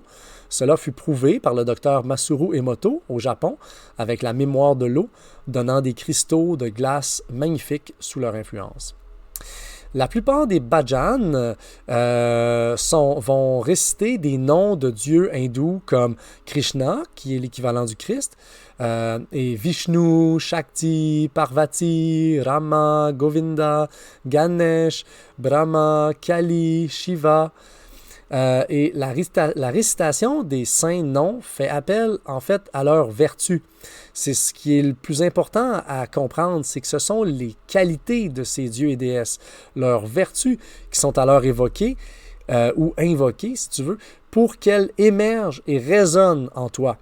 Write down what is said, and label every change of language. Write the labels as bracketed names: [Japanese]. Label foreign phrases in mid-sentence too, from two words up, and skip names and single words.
[French] Cela fut prouvé par le docteur Masaru Emoto au Japon avec la mémoire de l'eau, donnant des cristaux de glace magnifiques sous leur influence. La plupart des bhajans vont réciter des noms de dieux hindous comme Krishna, qui est l'équivalent du Christ, et Vishnu, Shakti, Parvati, Rama, Govinda, Ganesh, Brahma, Kali, Shiva. Et la récitation des saints noms fait appel en fait à leur vertu. C'est ce qui est le plus important à comprendre, c'est que ce sont les qualités de ces dieux et déesses, leurs vertus qui sont alors évoquées ou invoquées, si tu veux, pour qu'elles émergent et résonnent en toi.